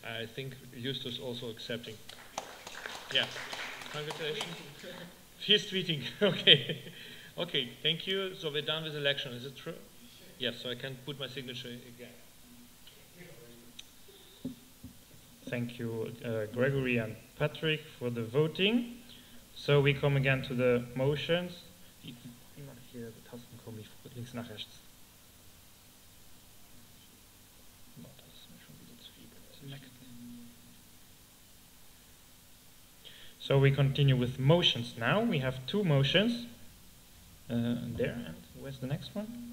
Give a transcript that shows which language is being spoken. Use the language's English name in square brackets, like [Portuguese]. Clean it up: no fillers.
[English] I think Justus also accepting. Yeah. Congratulations. He's tweeting. Okay. Okay, thank you. So we're done with election. Is it true? Yes, so I can put my signature again. Thank you, Gregory and Patrick, for the voting. So we come again to the motions. [German] Immer hier die Tasten kommen links nach rechts. Das ist mir schon wieder zu viel. [English] So we continue with motions now. We have two motions. There, and where's the next one?